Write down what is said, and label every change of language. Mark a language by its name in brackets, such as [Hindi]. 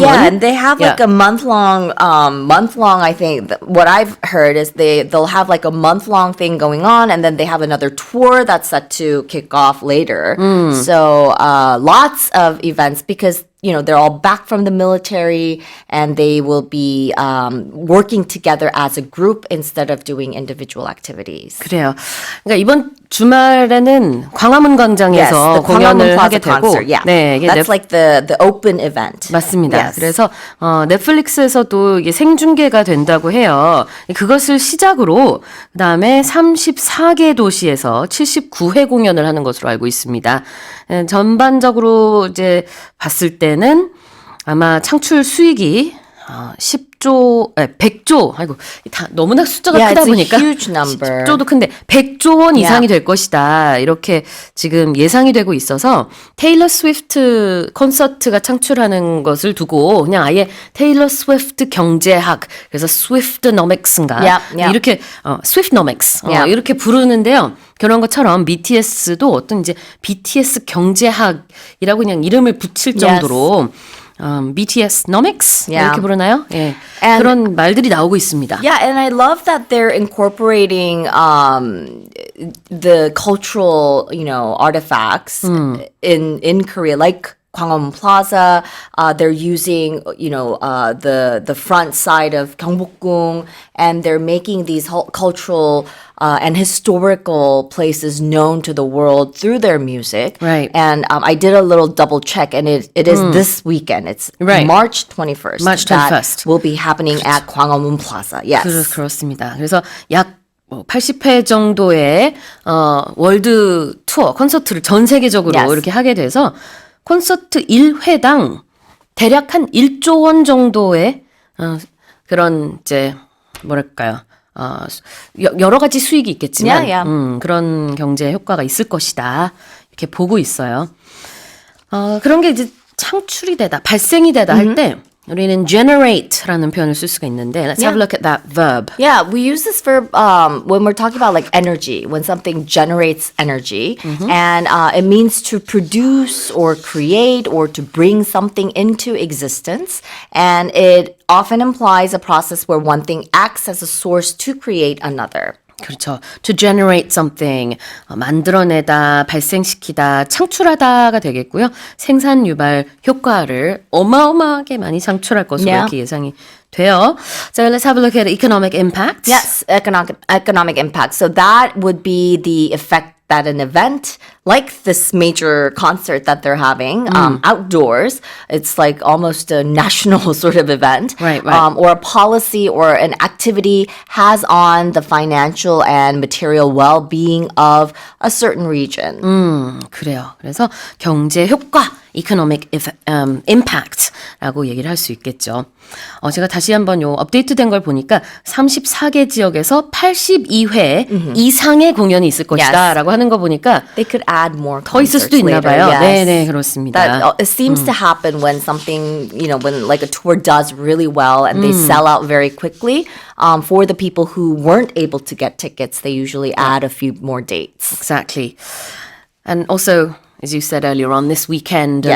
[English] Yeah, and they have like a month long. I think what I've heard is they'll have like a month-long thing going on, and then they have another tour that's set to kick off later. So lots of events because they're all back from the military, and they will be working together as a group instead of doing individual activities. [Korean] 그래요. 그러니까 이번 주말에는 광화문 광장에서 [English] the Gwanghwamun [Korean] 하게 [English] Plaza [Korean] 되고, [English] concert. Yeah, [Korean] 네, 이게 [English] that's like the open event. [Korean] 맞습니다. [English] Yes. [Korean] 그래서 넷플릭스에서도 이게 생중계가 된다고 해요. 그것을 시작으로 그다음에 34개 도시에서 79회 공연을 하는 것으로 알고 있습니다. 전반적으로 이제 봤을 때는 아마 창출 수익이 100조, 아이고, 다 너무나 숫자가 [English] Yeah, [Korean] 크다 [English] it's a [Korean] 보니까 [English] huge number. [Korean] 10조도 큰데 100조 원 이상이 될 것이다. 이렇게 지금 예상이 되고 있어서 테일러 스위프트 콘서트가 창출하는 것을 두고 그냥 아예 테일러 스위프트 경제학, 그래서 스위프트노믹스인가 [English] Yep. [Korean] 이렇게 스위프트노믹스 [English] Yep. [Korean] 이렇게 부르는데요. 그런 것처럼 BTS도 어떤 이제 BTS 경제학이라고 그냥 이름을 붙일 정도로 BTSnomics [English] Yeah. [Korean] 이렇게 부르나요? 예. [English] And- [Korean] 그런 말들이 나오고 있습니다. [English] Yeah, and I love that they're incorporating the cultural, artifacts in Korea, like Gwanghwamun Plaza. They're using, the front side of Gyeongbokgung, and they're making these cultural and historical places known to the world through their music. Right. And I did a little double check, and it is this weekend. It's Right. March 21st. March that 21st. will be happening at Gwanghwamun Plaza. Yes. [Korean] 그렇습니다. 그래서 약 80회 정도의 월드 투어 콘서트를 전 세계적으로 [English] Yes. [Korean] 이렇게 하게 돼서 콘서트 1회당 대략 한 1조 원 정도의 그런 이제 뭐랄까요? 여러 가지 수익이 있겠지만 [English] Yeah, yeah. [Korean] 그런 경제 효과가 있을 것이다. 이렇게 보고 있어요. 그런 게 이제 창출이 되다, 발생이 되다 할 때 우리는 generate라는 표현을 쓸 수가 있는데 [English] let's have a look at that verb. Yeah, we use this verb when we're talking about like energy, when something generates energy. And it means to produce or create or to bring something into existence. And it often implies a process where one thing acts as a source to create another. [Korean] 그렇죠. [English] To generate something, [Korean] 만들어내다, 발생시키다, 창출하다가 되겠고요. 생산 유발 효과를 어마어마하게 많이 창출할 것으로 [English] Yeah. [Korean] 이렇게 예상이 돼요. [English] So let's have a look at economic impact. Yes, economic impact. So that would be the effect that an event like this major concert that they're having outdoors, it's like almost a national sort of event, Right. or a policy or an activity has on the financial and material well-being of a certain region. [Korean] 그래요. 그래서 경제 효과, economic impact라고 얘기를 할 수 있겠죠. 제가 다시 한번 요 업데이트된 걸 보니까 34개 지역에서 82회 이상의 공연이 있을 것이다라고 하는 거 보니까 [English] They could add more [Korean] 더 있을 [English] concerts [Korean] 수도 있나 [English] later. [Korean] 봐요. [English] Yes. [Korean] 네네, 그렇습니다. [English] That it seems to happen when something, when like a tour does really well and they sell out very quickly. For the people who weren't able to get tickets, they usually add a few more dates. Exactly. And also, as you said earlier on, this weekend, a